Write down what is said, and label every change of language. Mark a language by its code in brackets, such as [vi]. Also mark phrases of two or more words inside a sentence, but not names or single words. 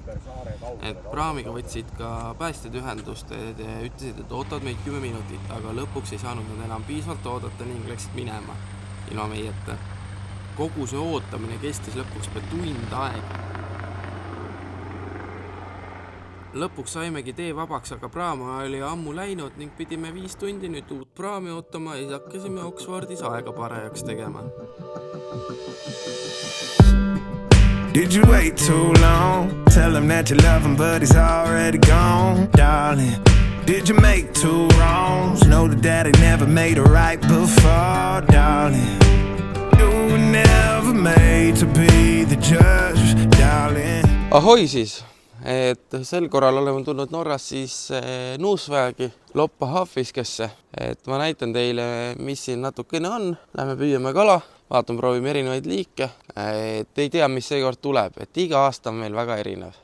[et] Et praamiga võtsid ka päästjad ühendust ja ütlesid, et ootavad meid 10 minutit, aga lõpuks ei saanud nad enam piisavalt oodata ning läksid minema ilma meieta. Kogu see ootamine kestis lõpuks pea tund aega. Lõpuks saimegi tee vabaks, aga praam oli ammu läinud ning pidime 5 tundi nüüd uut praami ootama ja hakkasime Oxfordis aega parajaks tegema. [en] Did you wait too long? Tell him that you love him but he's already gone, darling. Did you make 2 wrongs? Know that daddy never made a right before, darling. You were never made to be the judge, darling. [et] Ahoi siis! Et sel korral oleme tulnud Norras siis Nuusväegi Loppa Haafiskesse. Et ma näitan teile, mis siin natukene on. Lähme püüame kala, vaatame, proovime erinevaid liike. Et ei tea, mis seekord tuleb. Et iga aasta on meil väga erinev.